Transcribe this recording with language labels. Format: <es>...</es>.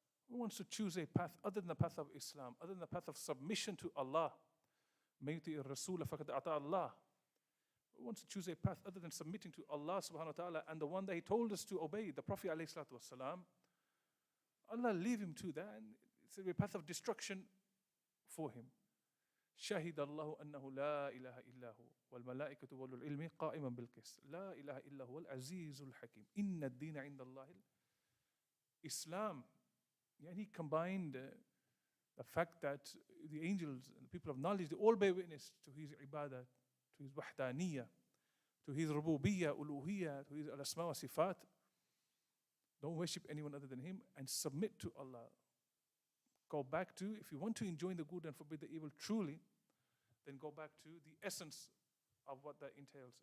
<en>Who wants to choose a path other than the path of Islam, other than the path of submission to Allah?</en> <ar>مَنْ يُطِعِ الرَّسُولَ فَقَدْ أَطَاعَ اللَّهَ.</ar> <en>Who wants to choose a path other than submitting to Allah subhanahu wa ta'ala and the one that He told us to obey, the Prophet alayhi salatu wasalam? Allah leave him to that, and it's a path of destruction for him.</en> <ar>شهد الله أنه لا إله إلا هو والملائكة وأولو العلم قائما بالقسط لا إله إلا هو العزيز الحكيم إن الدين عند الله Islam.</ar> <en>And he combined the fact that the angels and the people of knowledge, they all bear witness to his ibadah, to his wahdaniyah, to his rububiyyah, uluhiyyah, to his al-asma wa sifat. Don't worship anyone other than him and submit to Allah. Go back to, if you want to enjoy the good and forbid the evil truly, then go back to the essence of what that entails.</en>